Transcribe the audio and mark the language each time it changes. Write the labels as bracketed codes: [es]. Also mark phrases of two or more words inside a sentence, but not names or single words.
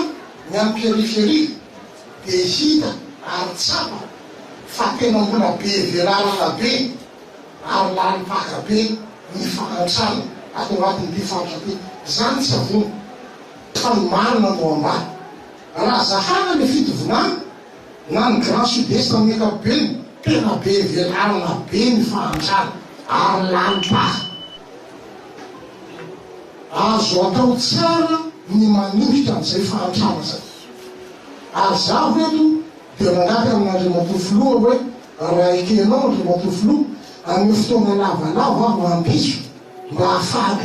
[mg] ny amin'ny périphérique dia hita ary tsapa fa tena mbola be velarana be ary lalim-paka be ny fahantrana ato anatin'ity faritra ty zany tsy avony fa ny marina no ambany raha zahana le fitovinany na ny [fr] grand sud-est [mg] amin'ny ankapobeny tena be velarana be ny fahantrana ary lalim-paka azo atao tsara ny manolotra an'izay fahantrana zay ary zaho eto dia manaty amin'Andriamatoa filoha hoe raha ekenao Andriamatoa filoha amin'ny fotoana lavalava aho ampiso mba ahafahako